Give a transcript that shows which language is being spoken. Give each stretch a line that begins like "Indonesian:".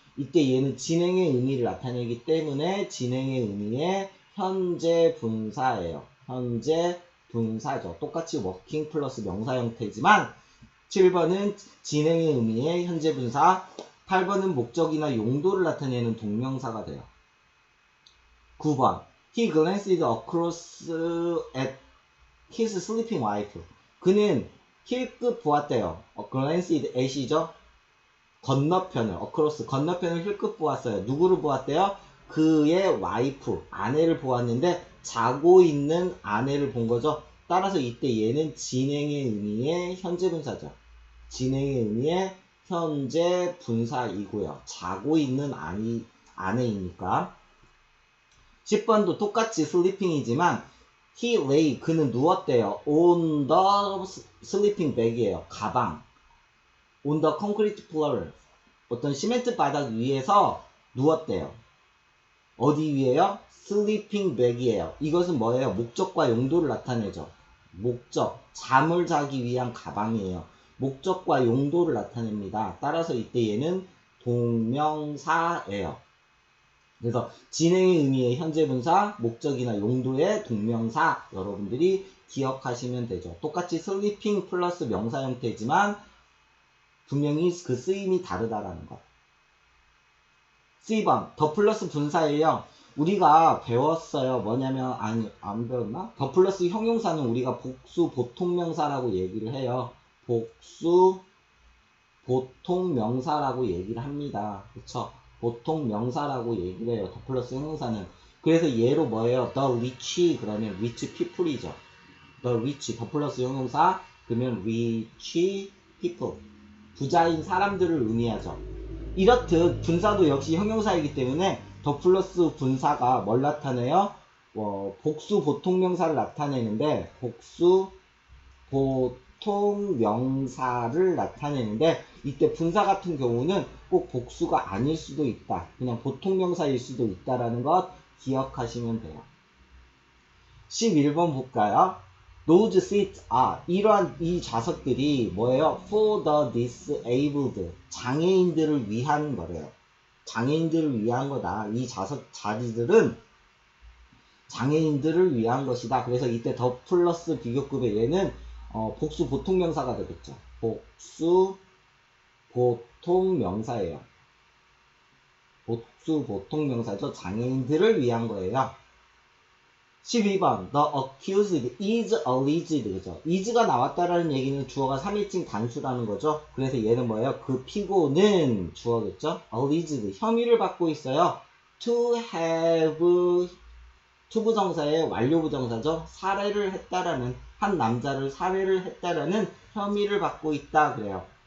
Korean: 이때 얘는 진행의 의미를 나타내기 때문에 진행의 의미의 현재 분사예요. 현재 분사죠. 똑같이 워킹 플러스 명사 형태지만 7번은 진행의 의미의 현재 분사 8번은 목적이나 용도를 나타내는 동명사가 돼요.
English: 9번 He glanced across at his sleeping wife.
Korean: 그는 힐끗 보았대요. glanced at이죠. 건너편을 across 건너편을 힐끗 보았어요. 누구를 보았대요? 그의 와이프 아내를 보았는데 자고 있는 아내를 본 거죠. 따라서 이때 얘는 진행의 의미의 현재 분사죠. 진행의 의미의 현재 분사이고요. 자고 있는 아내이니까. 10번도 똑같이 sleeping이지만
English: he lay
Korean: 그는 누웠대요.
English: on the sleeping bag이에요.
Korean: 가방.
English: on the concrete floor
Korean: 어떤 시멘트 바닥 위에서 누웠대요. 어디 위에요?
English: sleeping bag이에요.
Korean: 이것은 뭐예요? 목적과 용도를 나타내죠. 목적, 잠을 자기 위한 가방이에요. 목적과 용도를 나타냅니다. 따라서 이때 얘는 동명사예요. 그래서 진행의 의미의 현재 분사, 목적이나 용도의 동명사 여러분들이 기억하시면 되죠. 똑같이 sleeping 플러스 명사 형태지만 분명히 그 쓰임이 다르다라는 것. C번 더 플러스 분사예요. 우리가 배웠어요. 뭐냐면 아니 안 배웠나? 더 플러스 형용사는 우리가 복수 보통명사라고 얘기를 해요. 복수 보통명사라고 얘기를 합니다. 그쵸? 보통명사라고 얘기를 해요. 더 플러스 형용사는. 그래서 얘로 뭐예요?
English: The rich
Korean: 그러면
English: rich people이죠.
Korean: The rich 더 플러스 형용사 그러면 rich people 부자인 사람들을 의미하죠. 이렇듯 분사도 역시 형용사이기 때문에 더 플러스 분사가 뭘 나타내요? 복수 보통명사를 나타내는데 복수 보통명사를 나타내는데 이때 분사 같은 경우는 꼭 복수가 아닐 수도 있다. 그냥 보통명사일 수도 있다라는 것 기억하시면 돼요. 11번 볼까요?
English: Those seats are
Korean: 이러한 이 좌석들이 뭐예요?
English: For the disabled
Korean: 장애인들을 위한 거래요. 장애인들을 위한 거다. 이 좌석 자리들은 장애인들을 위한 것이다. 그래서 이때 더 플러스 비교급의 얘는 복수 보통명사가 되겠죠. 복수 보통 명사예요. 복수 보통 명사죠. 장애인들을 위한 거예요.
English: 12번 The accused is alleged
Korean: 그죠? is가 나왔다라는 얘기는 주어가 3인칭 단수라는 거죠. 그래서 얘는 뭐예요? 그 피고는 주어겠죠? alleged 혐의를 받고 있어요. to have 투부정사의 완료부정사죠. 살해를 했다라는 한 남자를 살해를 했다라는 혐의를 받고 있다 그래요.